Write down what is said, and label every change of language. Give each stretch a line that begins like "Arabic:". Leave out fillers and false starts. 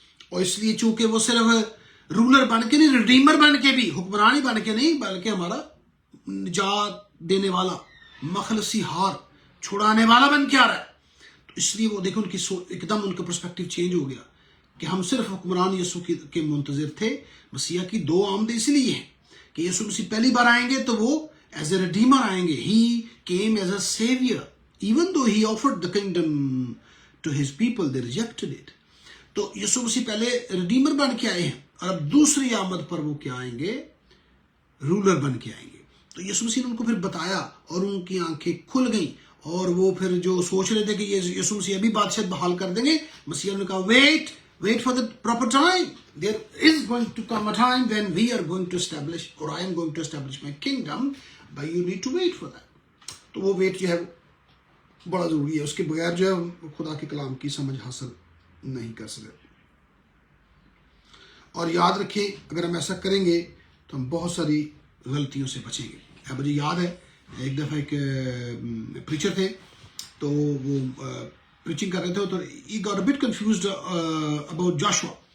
Urdu: اور اس لیے چونکہ وہ صرف رولر بن کے نہیں، ریڈیمر بن کے بھی، حکمرانی بن کے نہیں، بلکہ ہمارا نجات دینے والا، مخلصی ہار چھڑانے والا بن کے آ رہا ہے. تو اس لیے وہ دیکھو ان کی ایک دم ان کا پرسپیکٹیو چینج ہو گیا کہ ہم صرف حکمران یسوع کے منتظر تھے. مسیحا کی 2 آمدیں اس لیے ہیں کہ یسوع مسیح پہلی بار آئیں گے تو وہ
English: as a redeemer
Urdu: آئیں گے.
English: He came as a saviour even though he offered the kingdom to his people, they rejected it.
Urdu: تو یسوع مسیح پہلے ریڈیمر بن کے آئے ہیں، اور اب دوسری آمد پر وہ کیا آئیں گے؟ رولر بن کے آئیں گے. تو یسوع مسیح نے ان کو پھر بتایا، اور ان کی آنکھیں کھل گئیں، اور وہ پھر جو سوچ رہے تھے کہ یسوع مسیح ابھی بادشاہت بحال کر دیں گے، مسیح نے کہا
English: wait for the proper time. There is going to come a time when we are going to establish, or I am going to establish my kingdom, but you need to wait for that.
Urdu: تو وہ wait جو ہے بڑا ضروری ہے، اس کے بغیر جو ہے خدا کے کلام کی سمجھ حاصل نہیں کر سکتے. اور یاد رکھیں اگر ہم ایسا کریں گے تو ہم بہت ساری غلطیوں سے بچیں گے. مجھے یاد ہے ایک دفعہ ایک پریچر تھے، تو وہ پریچنگ کر رہے تھے، تو
English: he got a bit confused about Joshua.